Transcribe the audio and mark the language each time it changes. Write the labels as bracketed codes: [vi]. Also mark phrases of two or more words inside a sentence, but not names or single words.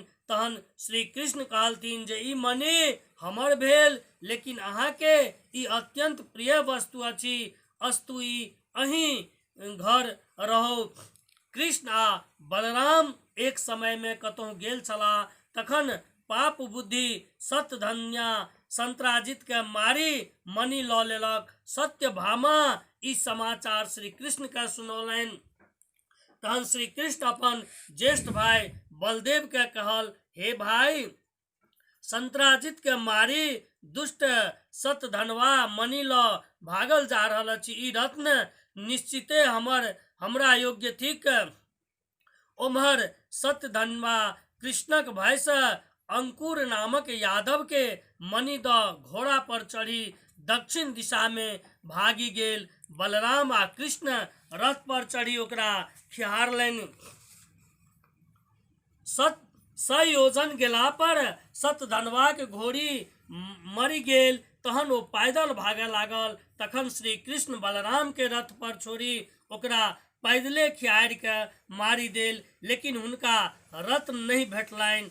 [mai] तहन श्री कृष्ण कहलथिन जे ई मणि हमर भेल, लेकिन अहाँ के ई अत्यंत प्रिय वस्तु अछि, अस्तु ई अहीं घर रहो। कृष्ण आ बलराम एक समय में कतहु गेल छलाह, तखन पाप बुद्धि सत्यधन्या संत्राजित के मारी मणि लऽ लेलक। सत्यभामा ई समाचार श्री कृष्ण के सुनौलनि। तहन श्री कृष्ण अपन ज्येष्ठ भाई बलदेव के कहल, हे भाई, संत्राजित के मारी दुष्ट सतधनवा मणि ल भागल जा रहल अछि। ई रत्न निश्चिते हमरा योग्य थिक। ओम्हर सतधनवा कृष्णक भय से अंकुर नामक यादव के मणि द घोड़ा पर चढ़ी दक्षिण दिशा में भागी गेल। बलराम आ कृष्ण रथ पर चढ़ी ओकरा खिहारलनि। 100 योजन गेला पर सतधनवा के घोड़ी मरि गेल। तहन ओ पैदल भागे लागल। तखन श्री कृष्ण बलराम के रथ पर छोड़ी ओकरा पैदले खिहारि के मारि देल, लेकिन हुनका रथ नहीं भेटलनि।